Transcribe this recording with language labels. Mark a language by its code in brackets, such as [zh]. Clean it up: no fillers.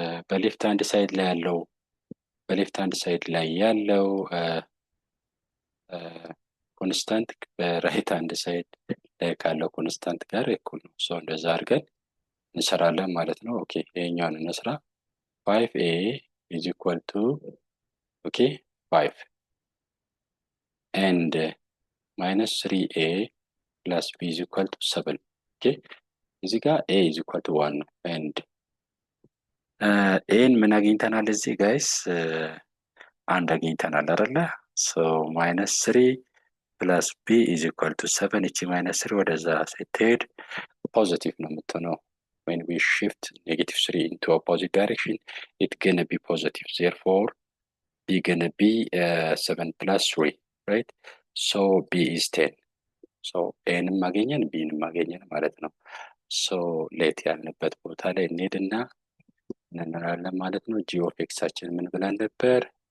[am] በሌፍት ሃንድ ሳይድ ላይ ያለው ኮንስታንት በራይት ሃንድ ሳይድ ላይ ካለው ኮንስታንት ጋር እኩል ነው። ሶ እንደዛ አድርገን እንሰራለን ማለት ነው። ኦኬ ይሄኛውን እንስራ። [en] 5a is equal to [am] ኦኬ 5 [en] and minus 3a plus b is equal to 7 ኦኬ [am] እዚህ ጋር [en] a is equal to 1 ነው and [am] ኤን ምን አግኝተናል? እዚህ ጋይስ አንድ አግኝተናል አይደለ? [en] ሶ ማይነስ 3 ፕለስ ቢ ኢዝ ኢኳል ቱ 7 [am] እቺ ማይነስ 3 ወደዛ ስትሄድ ፖዚቲቭ ነው የምትሆነው። [en] when we shift negative 3 into opposite direction it gonna be positive, therefore b gonna be 7 plus 3 right? so b is 10 [am] so ኤንም ማገኘን ቢንም ማገኘን ማለት ነው። ሶ ሌት ያልንበት ቦታ ላይ እንሄድና እንላለን ማለት ነው። ጂ ኦፍ ኤክሳችን ምን ብለን ነበር?